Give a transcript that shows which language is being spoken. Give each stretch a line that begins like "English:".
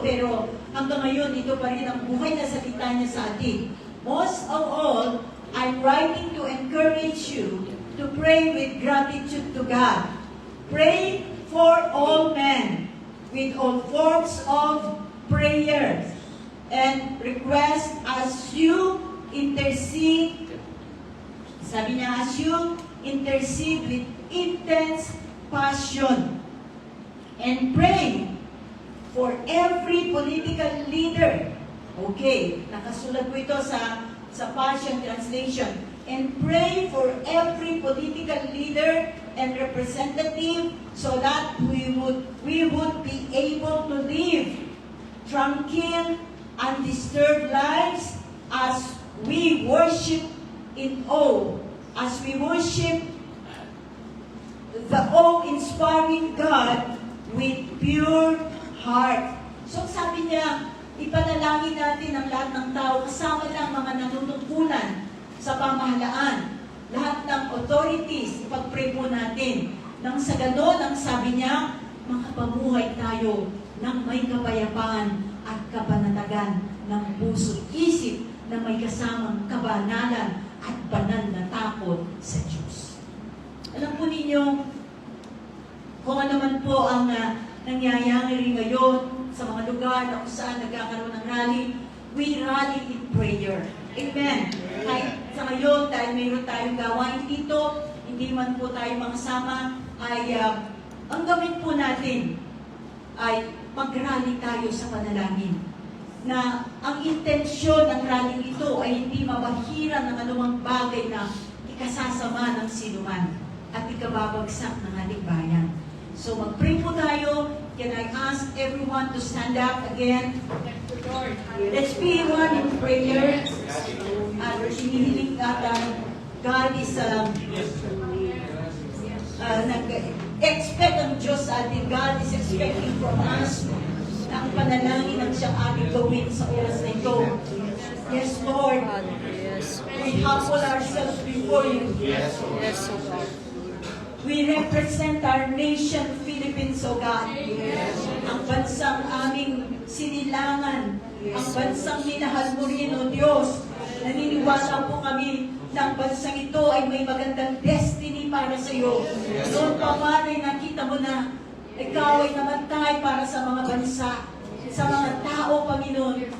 Filipino: Pero hanggang ngayon, ito pa rin ang buhay na salita niya sa atin.
English: Most of all, I'm writing to encourage you to pray with gratitude to God. Pray for all men with all forms of prayers and request as you intercede.
Filipino: Sabi niya,
English: as you intercede with intense passion and pray for every political leader. Okay,
Filipino: nakasulat po ito sa
English: Passion Translation. and pray for every political leader and representative so that we would be able to live tranquil, undisturbed lives as we worship in awe, as we worship the awe-inspiring God with pure heart.
Filipino: So sabi niya, ipanalangin natin ang lahat ng tao, kasama lang mga nanunungkulan sa pamahalaan, lahat ng authorities, ipag-pray po natin. Nang sa ganon, ang sabi niya, makapamuhay tayo ng may kapayapaan at kapanatagan ng puso isip na may kasamang kabanalan at banal na takot sa Diyos. Alam po ninyo, kung ano man po ang nangyayari ngayon sa mga lugar na kung saan nagkakaroon ng rally,
English: we rally in prayer.
Filipino: Amen. Kahit sa ngayon, dahil mayroon tayong gawain dito, hindi man po tayo makasama, ay ang gawin po natin ay mag-rally tayo sa panalangin. Na ang intensyon ng rally ito ay hindi mabahiran ng anumang bagay na ikasasama ng sinuman at ikababagsak ng ating bayan. So mag-pray po tayo.
English: Can I ask everyone to stand up again? Let's be one in prayer.
Filipino: Hinihiling God is nag-expect ang Diyos sa atin.
English: God is expecting from us
Filipino: ang panalangin ang siyang ating gawin sa oras na ito.
English: Yes, Lord. We humble ourselves before you. Yes, Lord. We represent our nation, Philippines, O God.
Filipino: Ang bansang aming sinilangan, ang bansang minahal mo rin, O Diyos. Naniniwala po kami na ang bansang ito ay may magandang destiny para sa iyo. Noon pa man ay nakita mo na ikaw ay namatay para sa mga bansa, sa mga tao, Panginoon.